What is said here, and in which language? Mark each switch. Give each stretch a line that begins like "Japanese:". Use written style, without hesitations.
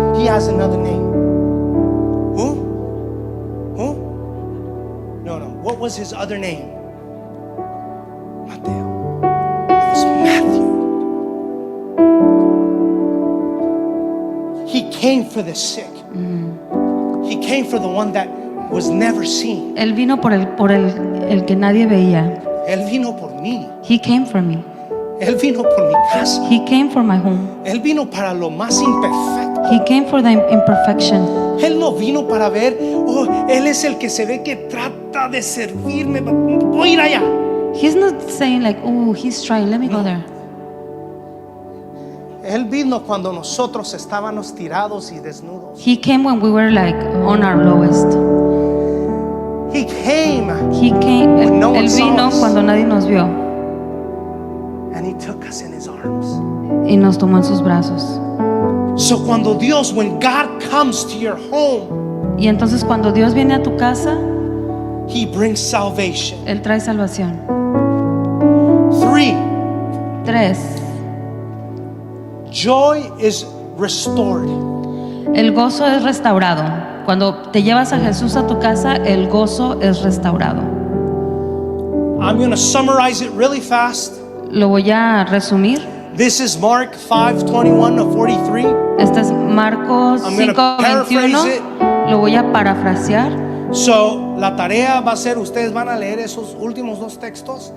English: He has another name. Who? Who? No. What was his other name? Mateo. It was Matthew. He came for the sick. He came for the one that was never seen.
Spanish: Él vino por el que nadie veía. Él vino por mí.
English: He came for me.
Spanish: Él vino por mi casa.
English: He came for my home.
Spanish: Él vino para lo más imperfecto.
English: He came for the imperfection.
Spanish: Él no vino para ver, oh, él es el que se ve que trata de servirme. Voy a ir allá.
English: He's not saying like, oh, he's trying, let me go there.
Spanish: Él vino cuando nosotros estábamos tirados y desnudos.
English: He came when we were like on our lowest. He came He came, When no one
Spanish: él
English: saw
Spanish: vino
English: us.
Spanish: cuando nadie nos vio
English: and he took us in his arms.
Spanish: y nos tomó en sus brazos.
English: So
Spanish: cuando Dios,
English: when God comes to your home,
Spanish: Y entonces cuando Dios viene a tu casa,
English: he brings salvation.
Spanish: Él trae salvación. 3, 3.
English: joy is restored.
Spanish: El gozo es restaurado. Cuando te llevas a Jesús a tu casa, el gozo es restaurado.
English: I'm going to summarize it really fast.
Spanish: Lo voy a resumir.
English: This is Mark 5:21 to 43.
Spanish: Este es Marcos
English: I'm gonna paraphrase
Spanish: 5:21. Lo voy a parafrasear. So, la tarea va a ser, ustedes van a leer esos últimos dos textos.